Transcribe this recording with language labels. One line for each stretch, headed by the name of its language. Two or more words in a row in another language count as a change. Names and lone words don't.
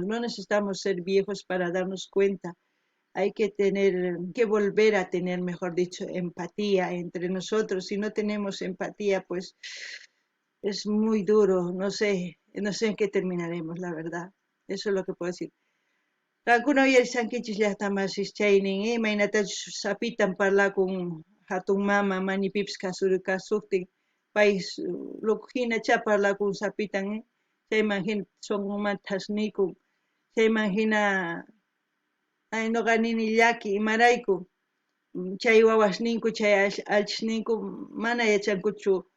Spanish: No necesitamos ser viejos para darnos cuenta. Hay que volver a tener, mejor dicho, empatía entre nosotros. Si no tenemos empatía, pues es muy duro. No sé en qué terminaremos, la verdad. Eso es lo que puedo decir. Alguna vez
Quechua: sankichis llaqtamasich chaynin imaynatachu sapitan parlakun hatun mama manipipas kasuktin pay hinacha parlakun sapitan chayman hina sonqomanta thasnikun chayman hina noqa nini llaki imarayku chay wawasninku chay allqusninku mana yachankuchu